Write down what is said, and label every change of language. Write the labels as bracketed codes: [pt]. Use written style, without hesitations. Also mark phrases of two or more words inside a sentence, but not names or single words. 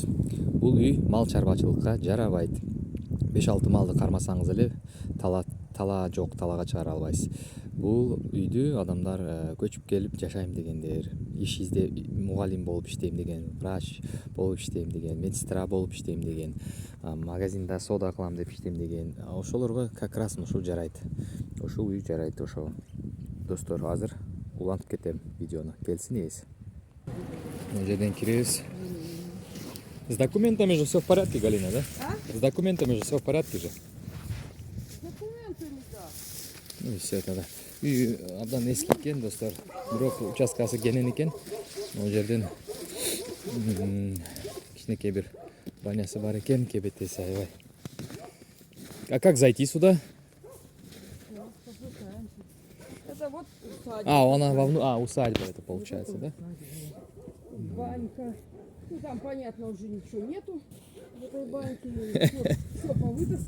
[ky] Бул үй мал чарбачылыкка жарабайт. 5-6 малды кармасаңыз эле тала жок, талага чыгара албайсыз. Бул үйдү адамдар көчүп келип жашайм дегендер, иш издеп, мугалим болуп иштейм деген, врач болуп иштейм деген, медсестра болуп иштейм деген, магазинда соода кылам деп иштейм деген, ошолорго [ru] как раз [ky] ушул жарайт. Ушул үй жарайт ошого. Достор, азыр улантып кетем видеону. Келсин ээси. Мына жерден киребиз. [ru] С документами же все в порядке, Галина, да? С документами же все в порядке же. Документами, да. Ну и все тогда. [ky] Үй абдан эски экен, достор. Бирок участкасы кенен экен. Мына жерден кичинекей бир банясы бар экен, кебетеси аябай. [ru] А как зайти сюда? Это вот усадьба. Усадьба это получается, да? Банька. Ну там, понятно, уже ничего нету в этой баньке. Все повытаскано.